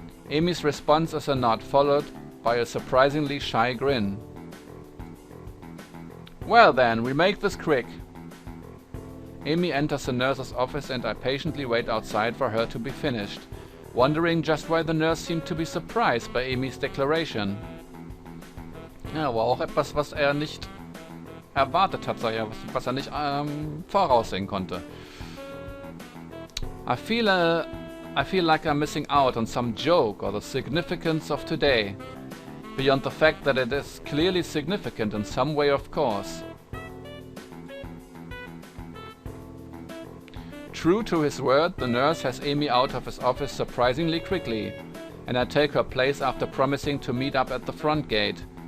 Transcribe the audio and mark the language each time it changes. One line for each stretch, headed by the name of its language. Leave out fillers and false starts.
English: Amy's response is a nod, followed by a surprisingly shy grin. Well then, we make this quick. Amy enters the nurse's office and I patiently wait outside for her to be finished, wondering just why the nurse seemed to be surprised by Amy's declaration.
German: Ja, war auch etwas, was er nicht erwartet hat, was er nicht voraussehen konnte.
English: I feel a I feel like I'm missing out on some joke or the significance of today, beyond the fact that it is clearly significant in some way, of course. True to his word, the nurse has Amy out of his office surprisingly quickly, and I take her place after promising to meet up at the front gate.